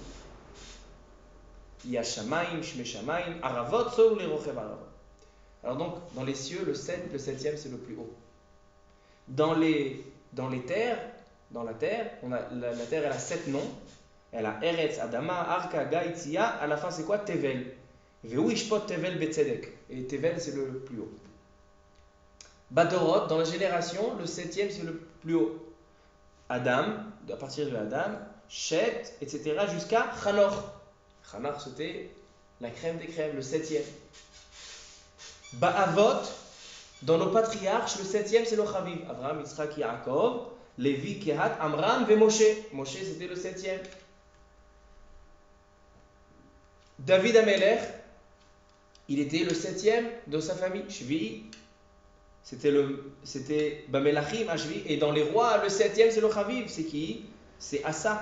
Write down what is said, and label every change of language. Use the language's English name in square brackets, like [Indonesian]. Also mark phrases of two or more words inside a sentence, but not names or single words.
[French] Il y a Shamaim, Shme Shamaim, Aravot, Soul et Rochev Aravot. Alors donc, dans les cieux, le 7e, c'est le plus haut. Dans la terre, la terre, elle a 7 noms. Elle a Eretz, Adama, Arka, Gaïtzia. À la fin, c'est quoi? Tevel. [Hebrew] והוא ישפוט תבל בצדק. [French] Et Tevel, c'est le plus haut. Badorot, dans la génération, le 7e, c'est le plus haut. Adam, à partir de Adam, Shet, etc., jusqu'à Chanoch. Chanoch, c'était la crème des crèmes, le 7e. Ba'avot, dans nos patriarches, le 7e, c'est le Chaviv. Abraham, Yitzhak, Yaakov, Lévi, Kehat, Amram, et Moshe. Moshe, c'était le 7e. David Amelech, il était le 7e de sa famille. Shvi, c'était Bamelachim, Ashvi. Et dans les rois, le 7e, c'est le Chaviv. C'est qui? C'est Asa.